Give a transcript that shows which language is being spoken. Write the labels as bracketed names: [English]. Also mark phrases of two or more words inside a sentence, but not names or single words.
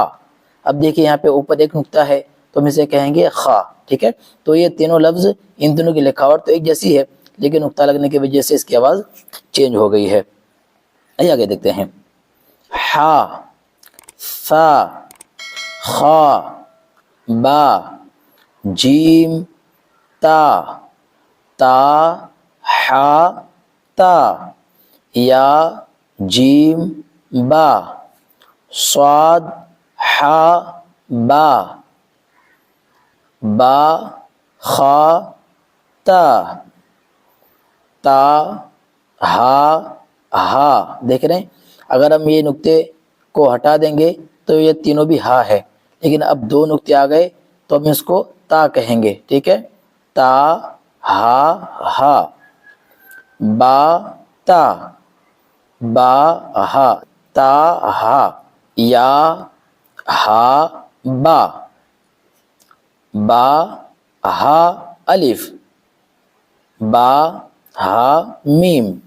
[Urdu] اب دیکھیے یہاں پہ اوپر ایک نقطہ ہے تو ہم اسے کہیں گے خا، ٹھیک ہے۔ تو یہ تینوں لفظ ان دونوں کی لکھاوٹ تو ایک جیسی ہے لیکن نقطہ لگنے کی وجہ سے اس کی آواز چینج ہو گئی ہے۔ آئیے آگے دیکھتے ہیں۔ ہا، ثا، خا، با، جیم، تا، تا، ہا، تا، یا، جیم، با، صاد، ہا، با، با، خا، تا، تا، ہا، ہا۔ دیکھ رہے ہیں، اگر ہم یہ نقطے کو ہٹا دیں گے تو یہ تینوں بھی ہا ہے، لیکن اب دو نقطے آ گئے تو ہم اس کو تا کہیں گے، ٹھیک ہے؟ تا، ہا، ہا، با، تا، با، ہا، تا، ہا، یا، ہا، با، با، ہا، الف، با، ہا، میم۔